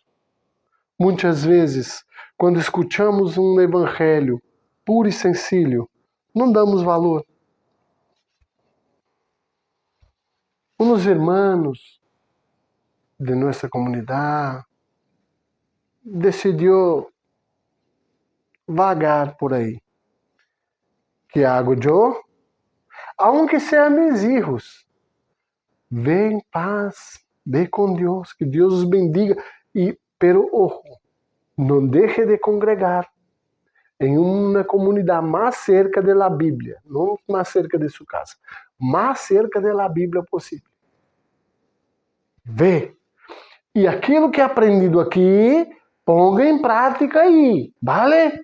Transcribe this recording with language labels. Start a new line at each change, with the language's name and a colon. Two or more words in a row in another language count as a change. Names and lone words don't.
Portuguese: Muitas vezes, quando escutamos um evangelho puro e sencillo, não damos valor. Uns irmãos de nossa comunidade decidiu vagar por aí.
Spanish: Que hago eu? Aunque sean mis hijos,
Portuguese: ve em paz, ve com Deus, que Deus os bendiga.
Spanish: Pero ojo,
Portuguese: não deixe de congregar em uma comunidade mais cerca da Bíblia, não mais cerca de sua casa, mais cerca da Bíblia possível. Vê. E aquilo que é aprendido aqui, ponga em prática aí, vale?